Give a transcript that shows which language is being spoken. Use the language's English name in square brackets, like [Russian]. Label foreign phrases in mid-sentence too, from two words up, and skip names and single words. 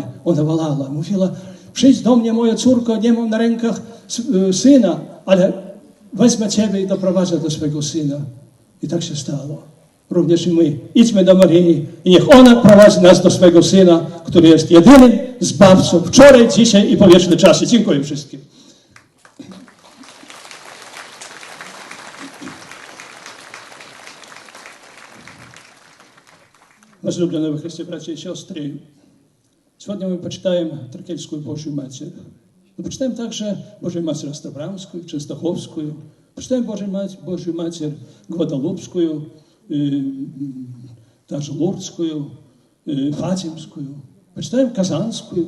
[Polish] Ona wolała, mówiła, przyjdź do mnie, moja córko, nie mam na rękach syna, ale wezmę ciebie i doprowadzę do swego syna. I tak się stało. Również i my. Idźmy do Maryi i niech ona prowadzi nas do swego Syna, który jest jedynym Zbawcą wczoraj, dzisiaj i po wieczne czasy. Dziękuję wszystkim. [Russian] Возлюбленные во Христе, братья и сестры, сегодня мы почитаем Тракельскую Божью Матерь. Но почитаем также Божию Матерь Ставрамскую, Częstochowскую, почитаем Божию Матерь Гвадалупскую, даже Лурдскую, Фатимскую, почитаем Казанскую.